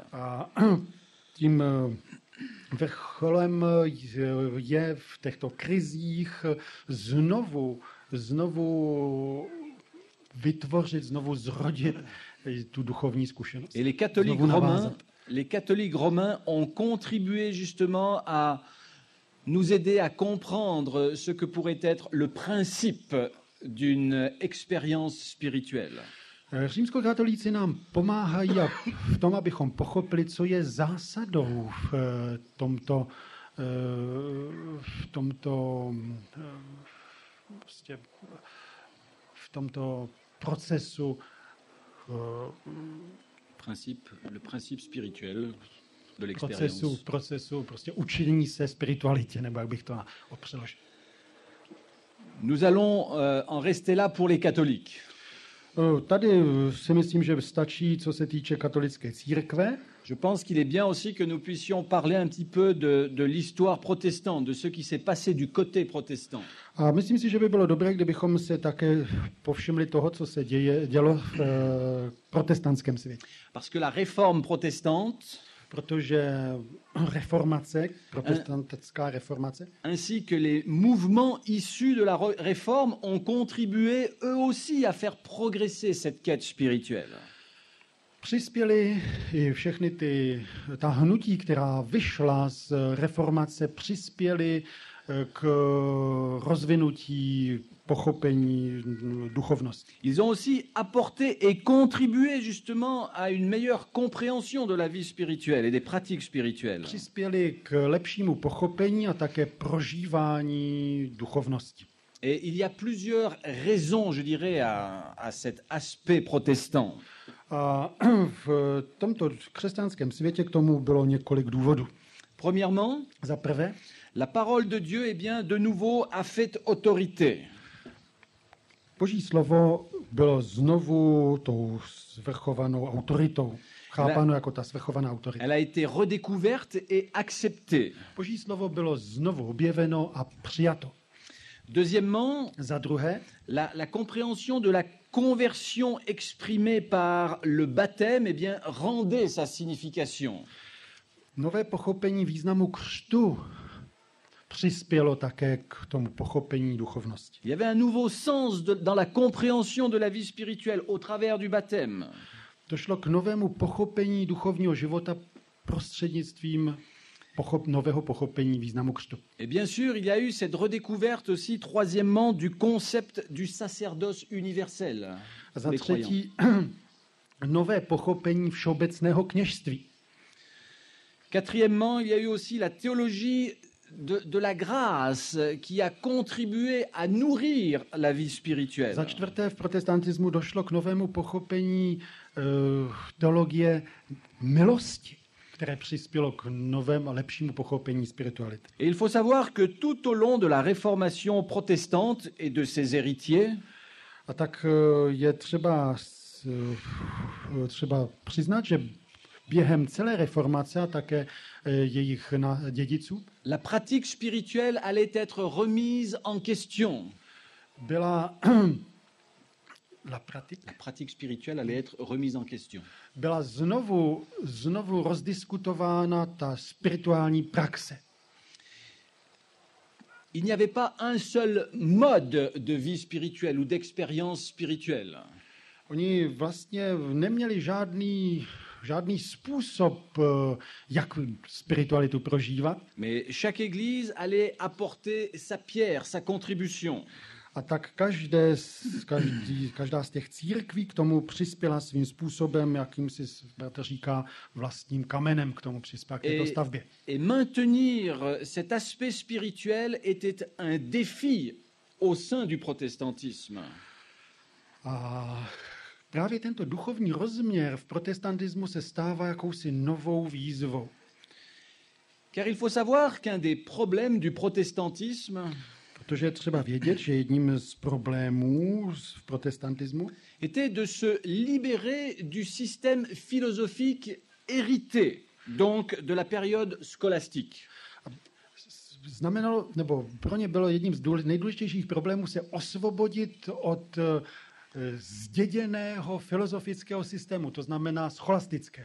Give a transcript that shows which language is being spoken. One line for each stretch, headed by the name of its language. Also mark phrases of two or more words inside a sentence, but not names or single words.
Czech: A tím vrcholem je v těchto krizích znovu vytvořit, znovu zrodit tu duchovní zkušenost.
French: Et les catholiques romains ont contribué justement à nous aider à comprendre ce que pourrait être le principe d'une expérience spirituelle.
Czech: Římskokatolíci nám pomáhají v tom, abychom pochopili, co je zásadou v tomto procesu.
French: Le principe spirituel de l'expérience.
Czech: Procesu prostě učení se spiritualitě, nebo jak bych to přeložil.
French: Nous allons en rester là pour les catholiques.
Czech: Tady si myslím, že stačí, co se týče katolické církve.
French: Je pense qu'il est bien aussi que nous puissions parler un petit peu de l'histoire protestante, de ce qui s'est passé du côté protestant.
Czech: A myslím si, že by bylo dobré, kdybychom se také povšimli toho, co se dělo v protestantském světě.
French: Parce que la réforme protestante,
Czech: protože reformace, protestantská reformace,
French: ainsi que les mouvements issus de la réforme ont contribué eux aussi à faire progresser cette quête spirituelle.
Czech: Přispěli i všechny ta hnutí, která vyšla z reformace, přispěli k rozvinutí pochopení duchovnosti.
French: Ils ont aussi apporté et contribué justement à une meilleure compréhension de la vie spirituelle et des pratiques spirituelles.
Czech: Přispěli k lepšímu pochopení a také prožívání duchovnosti.
French: Et il y a plusieurs raisons, je dirais, à cet aspect protestant.
Czech: A v tomto křesťanském světě k tomu bylo několik důvodů.
French: Premièrement,
Czech: za prvé,
French: la parole de Dieu, eh bien, de nouveau a fait autorité.
Czech: Boží slovo bylo znovu tou svrchovanou autoritou, chápáno jako ta svrchovaná autorita.
French: Elle a été redécouverte et acceptée.
Czech: Boží slovo bylo znovu objeveno a přijato.
French: Deuxièmement,
Czech: za druhé,
French: la compréhension de la conversion exprimée par le baptême, eh bien, rendait sa signification.
Czech: Nové pochopení významu křtu přispělo také k tomu pochopení duchovnosti.
French: Il y avait un nouveau sens dans la compréhension de la vie spirituelle au travers du baptême.
Czech: Došlo k novému pochopení duchovního života prostřednictvím nového pochopení významu křtu.
French: Et bien sûr, il y a eu cette redécouverte aussi, troisièmement, du concept du sacerdoce universel.
Czech: A za třetí, nové pochopení všeobecného kněžství.
French: Quatrièmement, il y a eu aussi la théologie de la grâce qui a contribué à nourrir la vie spirituelle.
Czech: Za čtvrté, v protestantismu došlo k novému pochopení teologie milosti, které přispělo k novému a lepšímu pochopení spirituality.
French: Et il faut savoir que tout au long de la réformation protestante et de ses héritiers,
Czech: a tak je třeba přiznat, že během celé reformace a také jejich dědiců
French: la pratique spirituelle allait être remise en question. Byla la pratique, la pratique spirituelle allait être remise en question.
Czech: byla znovu rozdiskutována ta spirituální praxe.
French: Il n'y avait pas un seul mode de vie spirituelle ou d'expérience spirituelle.
Czech: Oni vlastně neměli žádný způsob, jak spiritualitu prožívat.
French: Mais chaque église allait apporter sa pierre, sa contribution.
Czech: A tak každá z těch církví k tomu přispěla svým způsobem, jakým si bratr říká, vlastním kamenem k tomu přispěla k této stavbě.
French: Et maintenir cet aspect spirituel était un défi au sein du protestantisme.
Czech: A právě tento duchovní rozměr v protestantismu se stává jakousi novou výzvou.
French: Car il faut savoir qu'un des problèmes du protestantisme
Czech: Protože je třeba vědět, že jedním z problémů v protestantismu
French: était de se libérer du système philosophique hérité, donc de la période scolastique.
Czech: znamenalo, nebo pro ně bylo jedním z nejdůležitějších problémů se osvobodit od zděděného filozofického systému, to znamená scholastického.